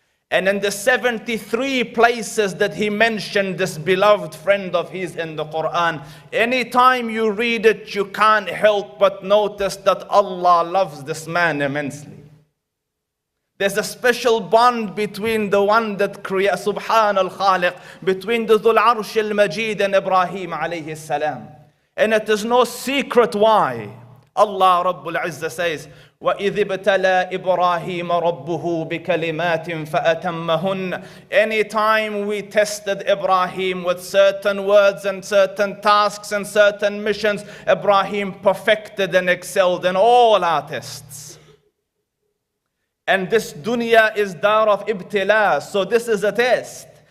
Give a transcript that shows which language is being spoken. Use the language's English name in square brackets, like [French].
[English] And in the 73 places that He mentioned this beloved friend of His in the Quran, anytime you read it, you can't help but notice that Allah loves this man immensely. There's a special bond between the one that creates, Subhan al-Khaliq, between the Dhul Arsh al-Majid and Ibrahim alayhi salam. And it is no secret why. Allah Rabbul Izzah says, [Arabic] وَإِذِ ابْتَلَى إِبْرَاهِيمَ رَبُّهُ بِكَلِمَاتٍ فَأَتَمَّهُنَّ. [English] Anytime we tested Ibrahim with certain words and certain tasks and certain missions, Ibrahim perfected and excelled in all our tests. And this dunya is dar of ibtila, so this is a test.